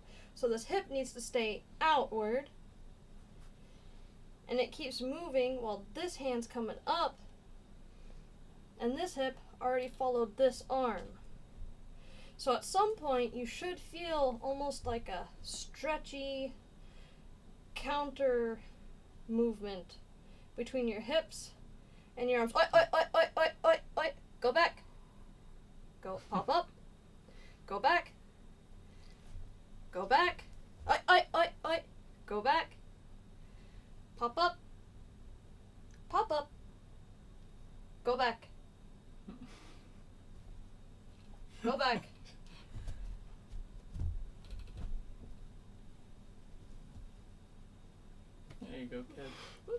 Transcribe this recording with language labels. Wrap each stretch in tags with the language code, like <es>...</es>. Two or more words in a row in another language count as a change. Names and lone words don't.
<en>So this hip needs to stay outward, and it keeps moving while this hand's coming up, and this hip already followed this arm. So at some point you should feel almost like a stretchy counter movement between your hips and your arms. Oi, oi, oi, oi, oi, oi, oi. Go back. Go, pop up. Go back. Go back. Oi, oi, oi, oi. Go back. Pop up. Pop up. Go back. Go back. There you go, kid.</en>